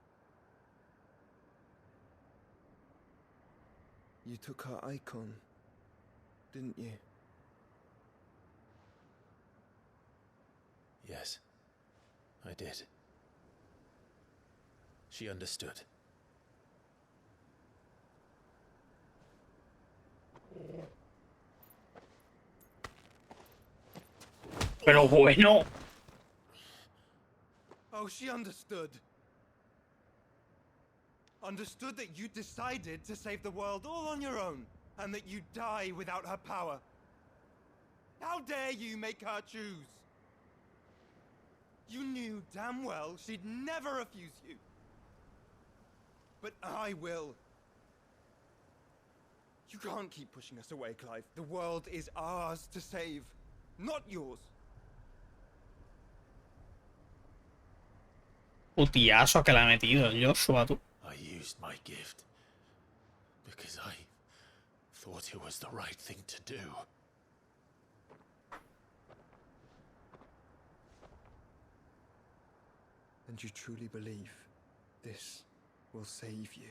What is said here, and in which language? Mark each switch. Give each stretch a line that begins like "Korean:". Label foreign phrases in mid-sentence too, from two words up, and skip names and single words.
English: You took her icon, didn't you? Yes, I did. She understood.
Spanish: Pero bueno.
English: Oh, she understood. Understood that you decided to save the world all on your own, and that you'd die without her power. How dare you make her choose? You knew damn well she'd never refuse you. but I will. You can't keep pushing us away, Clive. The world is ours to save, not yours.
Spanish: Putiazo que le ha metido el Joshua, tú.
English: I used my gift because I thought it was the right thing to do. And you truly believe this will save you?